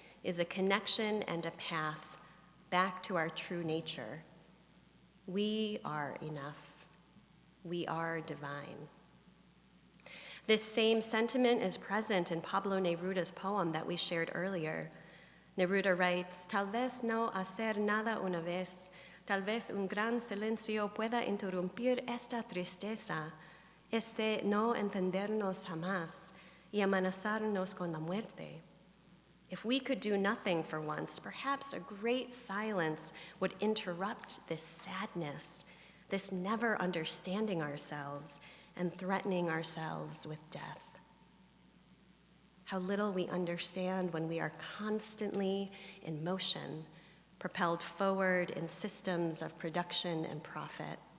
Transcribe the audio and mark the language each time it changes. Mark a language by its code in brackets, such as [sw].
[en] is a connection and a path back to our true nature. We are enough. We are divine. This same sentiment is present in Pablo Neruda's poem that we shared earlier. Neruda writes, [es] "Tal vez no hacer nada una vez, tal vez un gran silencio pueda interrumpir esta tristeza, este no entendernos jamás y amenazarnos con la muerte. [en] If we could do nothing for once, perhaps a great silence would interrupt this sadness, this never understanding ourselves and threatening ourselves with death. How little we understand when we are constantly in motion, propelled forward in systems of production and profit."